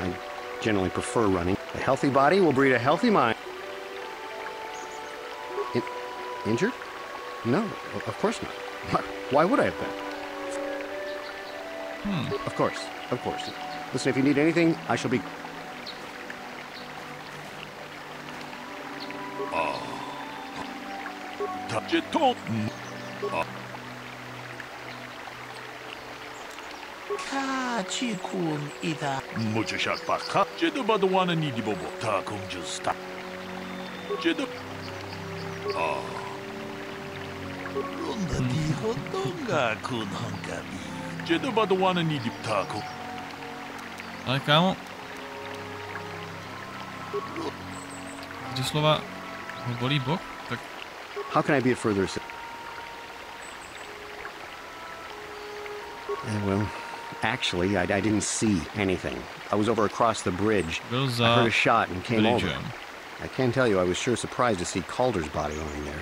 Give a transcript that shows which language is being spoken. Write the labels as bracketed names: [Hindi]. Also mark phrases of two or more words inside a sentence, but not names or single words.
[English] I generally prefer running. A healthy body will breed a healthy mind. Injured? No, of course not. Why would I have been? Of course, of course. Listen, if you need anything, I shall be... Kachikun ida. Muchashak baka. Jedu baduana nidi bobo. Ta kumjusta. Jedu. Runda di hodonga kun hankabi. Jedu baduana nidi taku. [Czech] Ale kámo. Když slova ho bolí bok, tak... [English] How can I be of further assistance? Well, actually, I didn't see anything. I was over across the bridge. I heard a shot and came over. I can tell you I was sure surprised to see Calder's body lying there.